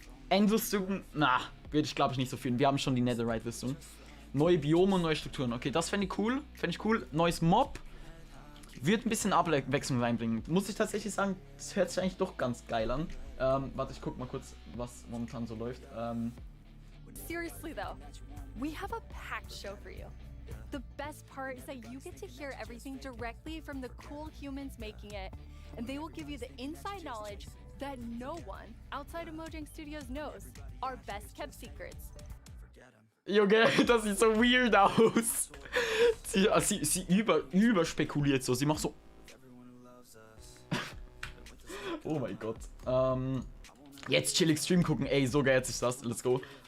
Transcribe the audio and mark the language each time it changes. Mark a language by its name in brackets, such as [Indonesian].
[German] Endrüstung, na, würde ich glaube ich nicht so fühlen. Wir haben schon die Netherite-Rüstung. Neue Biome und neue Strukturen. Okay, das fände ich cool. Neues Mob. Wird ein bisschen Abwechslung reinbringen. Muss ich tatsächlich sagen, das hört sich eigentlich doch ganz geil an. Warte, ich guck mal kurz, was momentan so läuft. [English] Seriously though, we have a packed show for you. The best part is that you get to hear everything directly from the cool humans making it, and they will give you the inside knowledge that no one outside of Mojang Studios knows. Our best kept secrets. [German] Junge, das sieht so weird aus. Sie überspekuliert so. Sie macht so. Oh mein Gott. Jetzt chillig Stream gucken. Ey, so geil sich das. [English] Let's go.